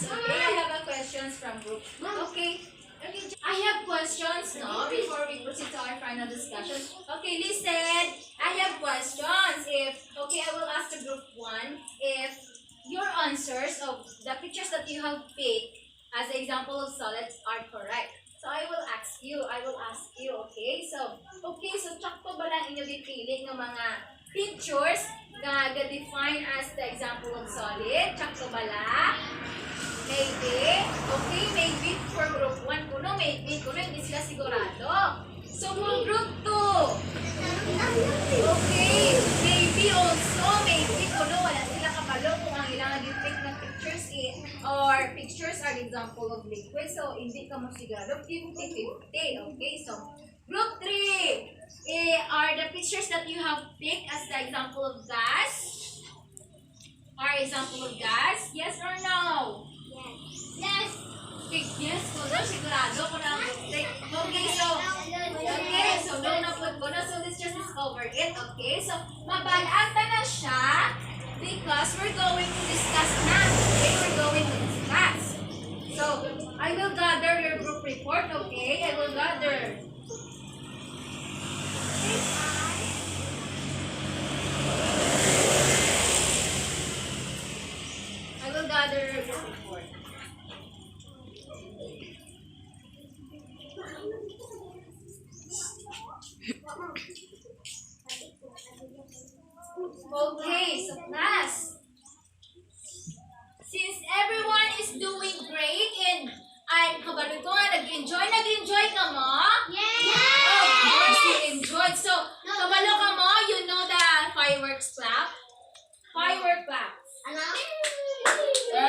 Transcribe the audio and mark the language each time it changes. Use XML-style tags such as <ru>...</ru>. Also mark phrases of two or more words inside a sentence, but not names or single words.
<en>Okay, I have a questions from group. Okay, I have questions now before we proceed to our final discussion. Okay, listen. I have questions. I will ask the group 1 if your answers of the pictures that you have picked as an example of solids are correct. So I will ask you. Okay? So</en> <hil>tsakto ba lang inyo dipili ng mga pictures nga ga-define</hil> <en>as the example of solid?</en> <hil>Tsakto ba lang?</hil> <en>Maybe. Okay, maybe for group 1 kuno, maybe kuno,</en> <hil>hindi sila sigurado.</hil> <en>So for group 2, okay, maybe also, maybe kuno,</en> <hil>wala sila kabalo kung ang ilang nag-pick ng pictures</hil> <en>or pictures are example of liquid.</en> <hil>So hindi ka mo sigurado, 50-50.</hil> <en>Okay, so group 3, are the pictures that you have picked as the example of gas? Are example of gas? Yes or no? Yes. Yes,</en> <hil>kuno, sigurado ko na. Okay, so no na po ko na.</hil> <en>So let's just discover it. Okay, so</en> <hil>mabalata na siya</hil> <en>because we're going to discuss na. Okay, we're going to discuss. So I will gather your group report. Okay, I will gather. Your group report. Okay, so class, since everyone is doing great and</en> <hil>kabalo ko nga, nag-enjoy ka mo?</hil> <en>Yes! Of course, you enjoyed. So,</en> <hil>kabalo ka mo,</hil> <en>you know the fireworks clap? Firework clap.</en> <hil>Ano?</hil>